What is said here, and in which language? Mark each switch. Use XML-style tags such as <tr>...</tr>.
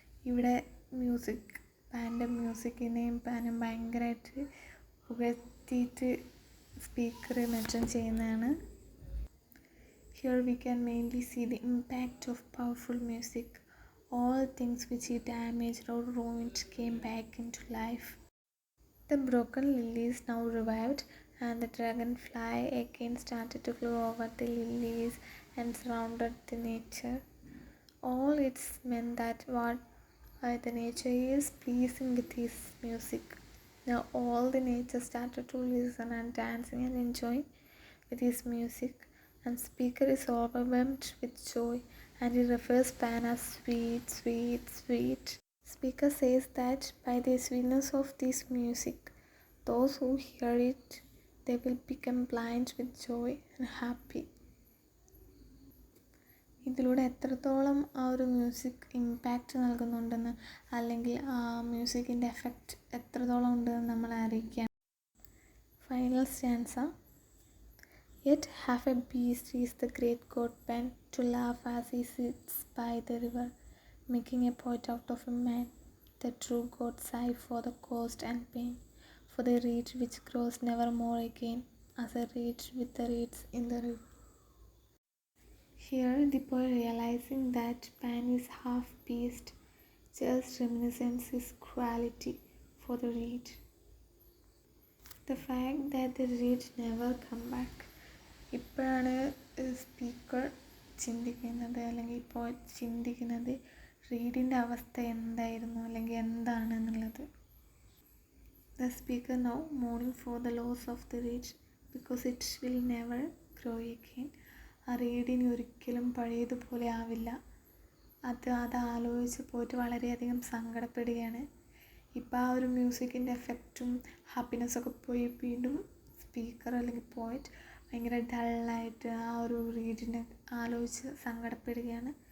<ml>ഇവിടെ മ്യൂസിക്, പാൻ്റെ മ്യൂസിക്കിനെയും പാനും ഭയങ്കരമായിട്ട് പുകഴ്ത്തിയിട്ട് speaker mention ചെയ്യുന്നതാണ്.</ml> <en>Here we can mainly see the impact of powerful music. All things which he damaged or ruined came back into life. The broken lilies now revived, and the dragonfly again started to fly over the lilies and surrounded the nature. All it's meant that what the nature is pleasing with his music. Now all the nature started to listen and dancing and enjoying with his music, and speaker is overwhelmed with joy, and he refers Pan as sweet, sweet, sweet. Speaker says that by the sweetness of this music, those who hear it, they will become blind with joy and happy.</en> <ml>ഇതിലൂടെ എത്രത്തോളം ആ ഒരു music impact നൽകുന്നുണ്ടെന്ന്, അല്ലെങ്കിൽ ആ മ്യൂസിക്കിൻ്റെ effect എത്രത്തോളം ഉണ്ടെന്ന് നമ്മളെ അറിയിക്കാം.</ml> <en>Final stanza. Yet half a beast is the great god Pan, to laugh as he sits by the river, making a poet out of a man. The true god sigh for the cost and pain, for the reed which grows never more again, as a reed with the reeds in the river. Here the poet, realizing that Pan is half beast, just reminiscence his cruelty for the reed. The fact that the reed never come back.</en> <ml>ഇപ്പോഴാണ് speaker ചിന്തിക്കുന്നത്, അല്ലെങ്കിൽ ഇപ്പോൾ ചിന്തിക്കുന്നത് റീഡിൻ്റെ അവസ്ഥ എന്തായിരുന്നു അല്ലെങ്കിൽ എന്താണ് എന്നുള്ളത്.</ml> <en>The speaker now mourning for the loss of the reed, because it will never grow again.</en> <ml>ആ റീഡിന് ഒരിക്കലും പഴയതുപോലെ ആവില്ല. അത് ആലോചിച്ച് പോയിട്ട് വളരെയധികം സങ്കടപ്പെടുകയാണ്. ഇപ്പോൾ ആ ഒരു മ്യൂസിക്കിൻ്റെ എഫക്റ്റും ഹാപ്പിനെസ്സൊക്കെ പോയി വീണ്ടും സ്പീക്കർ അല്ലെങ്കിൽ പോയിറ്റ് ഭയങ്കര ഡള്ളായിട്ട് ആ ഒരു റീഡിനെ ആലോചിച്ച് സങ്കടപ്പെടുകയാണ്.</ml>